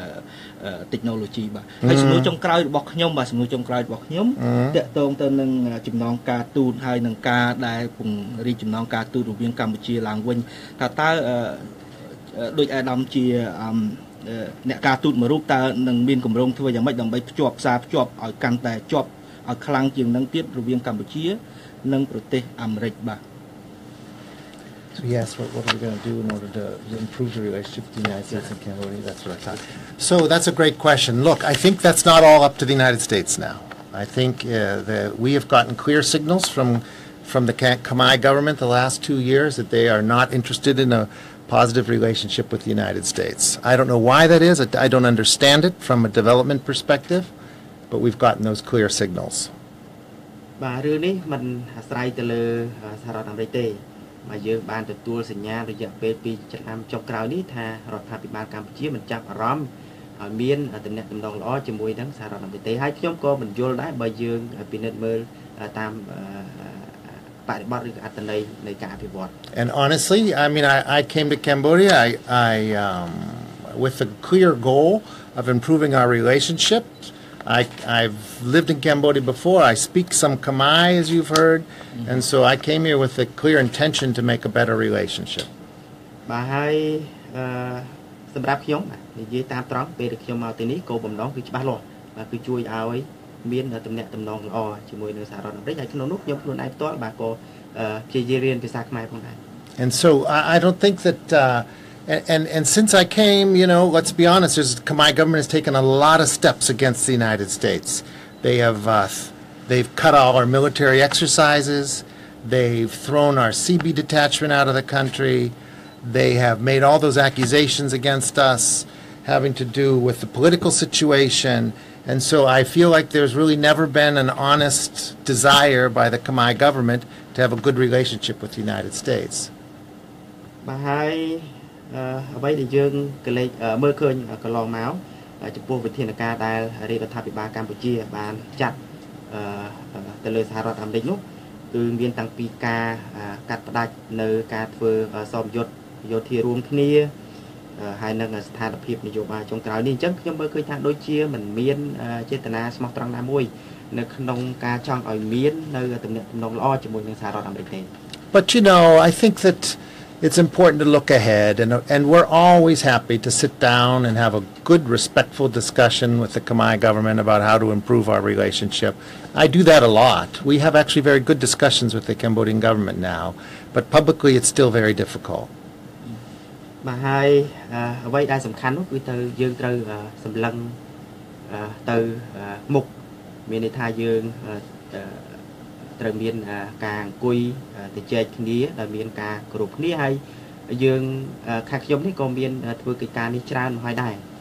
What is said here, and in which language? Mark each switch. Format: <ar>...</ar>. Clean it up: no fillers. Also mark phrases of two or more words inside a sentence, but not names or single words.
<km>technology បាទហើយសំណួរចុងក្រោយរបស់ខ្ញុំបាទសំណួរចុងក្រោយរបស់ខ្ញុំតាក់ទងទៅនឹងចំណងការទូតហើយនឹងការដែលពង្រីកចំណងការទូតរវាងកម្ពុជាឡើងវិញថាតើដោយអាដាមជាអ្នកការទូតមួយរូបតើនឹងមានគម្រោងធ្វើយ៉ាងម៉េចដើម្បីភ្ជាប់ផ្សារភ្ជាប់ឲ្យកាន់តែជាប់ឲ្យខ្លាំងជាងនឹងទៀតរវាងកម្ពុជានិងប្រទេសអាមេរិកបាទ</km> <en>So yes, what are we going to do in order to improve the relationship with the United States and Cambodia? That's what I thought. So that's a great question. Look, I think that's not all up to the United States now. I think that we have gotten clear signals from the Khmer government the last 2 years that they are not interested in a positive relationship with the United States. I don't know why that is. I don't understand it from a development perspective, but we've gotten those clear signals.</en> <km>បាទរឿងនេះมันអាស្រ័យទៅលើសហរដ្ឋអាមេរិកទេមកយើងបានទទួលសញ្ញារយៈពេល2ឆ្នាំចុងក្រោយនេះថារដ្ឋាភិបាលកម្ពុជាមិនចាប់អារម្មណ៍ឲ្យមានតំណែងតំណងល្អជាមួយនឹងសហរដ្ឋអាមេរិកទេហើយខ្ញុំក៏មិនយល់ដែរបើយើងពិនិត្យមើលតាមបរិបទឬអត្ថន័យនៃការអភិវឌ្ឍ</km> <en>And honestly, I mean, I came to Cambodia with a clear goal of improving our relationship. I've lived in Cambodia before. I speak some Khmer, as you've heard, and so I came here with a clear intention to make a better relationship.</en> <km>បាទហើយសម្រាប់ខ្ញុំនិយាយតាមត្រង់ពេលដែលខ្ញុំមកទីនេះគោលបំណងគឺច្បាស់លាស់បាទគឺជួយឲ្យមានតំណែងតំណងល្អជាមួយនឹងសហរដ្ឋអាមេរិកហើយក្នុងនោះខ្ញុំខ្លួនឯងផ្ទាល់បាទក៏ព្យាយាមរៀនភាសាខ្មែរផងដែរ</km> <en>And so I don't think that And since I came, you know, let's be honest, the Khmer government has taken a lot of steps against the United States. They've cut all our military exercises. They've thrown our CB detachment out of the country. They have made all those accusations against us having to do with the political situation. And so I feel like there's really never been an honest desire by the Khmer government to have a good relationship with the United States.</en> <km>បាទហើយអ្វីដែលយើងកលេចមើលឃើញកន្លងមកចំពោះវិធានការដែលរាជរដ្ឋាភិបាលកម្ពុជាបានចាត់ទៅលើសហរដ្ឋអាមេរិកនោះគឺមានតាំងពីការកាត់ផ្តាច់នៅការធ្វើសមយុទ្ធយោធារួមគ្នាហើយនឹងស្ថានភាពនយោបាយចុងក្រោយនេះអញ្ចឹងខ្ញុំមើលឃើញថាដូចជាមិនមានចេតនាស្មោះត្រង់ណាមួយនៅក្នុងការចង់ឲ្យមាននៅទំនាក់ទំនងល្អជាមួយនឹងសហរដ្ឋអាមេរិកទេ</km> <en>But you know, I think that it's important to look ahead, and we're always happy to sit down and have a good, respectful discussion with the Khmer government about how to improve our relationship. I do that a lot. We have actually very good discussions with the Cambodian government now, but publicly it's still very difficult.</en> <km>បាទហើយអ្វីដែលសំខាន់នោះគឺយើងត្រូវសម្លឹងទៅមុខមានន័យថាយើងត្រូវមានការអង្គុយទៅជែកគ្នាដែលមានការគោរពគ្នាហើយយើងខាងខ្ញុំនេះក៏មានធ្វើកិច្ចការនេះច្រើនមកហើយដែរ</km>